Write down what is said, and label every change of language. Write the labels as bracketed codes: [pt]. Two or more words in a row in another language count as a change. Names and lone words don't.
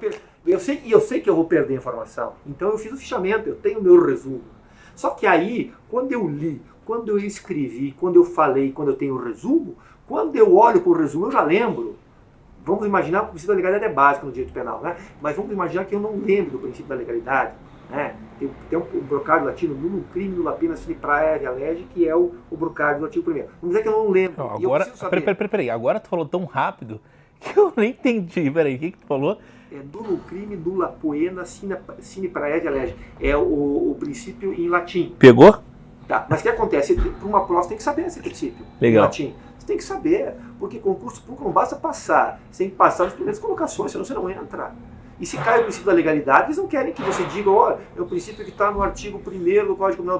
[pt] Eu sei que eu vou perder a informação. Então eu fiz o fichamento, eu tenho o meu resumo. Só que aí, quando eu li, quando eu escrevi, quando eu falei, quando eu tenho o resumo, quando eu olho para o resumo, eu já lembro. Vamos imaginar que o princípio da legalidade é básico no direito penal, né? Mas vamos imaginar que eu não lembro do princípio da legalidade. Né? Tem um brocário latino, [la] nullum crime, nulla pena sine praevia lege, [pt] que é o brocário do artigo 1º. Vamos dizer que eu não lembro. Não, agora, peraí, agora tu falou tão rápido que eu nem entendi. Peraí, o que tu falou? [la] Nullum crime, nulla poena sine praevia lege. [pt] É o princípio em latim. Pegou? Tá, mas o que acontece? Para uma prova você tem que saber esse princípio. Legal. Em latim. Você tem que saber, porque concurso público não basta passar. Você tem que passar nas primeiras colocações, senão você não entra. E se cai o princípio da legalidade, eles não querem que você diga, é o princípio que está no artigo 1º do Código Penal.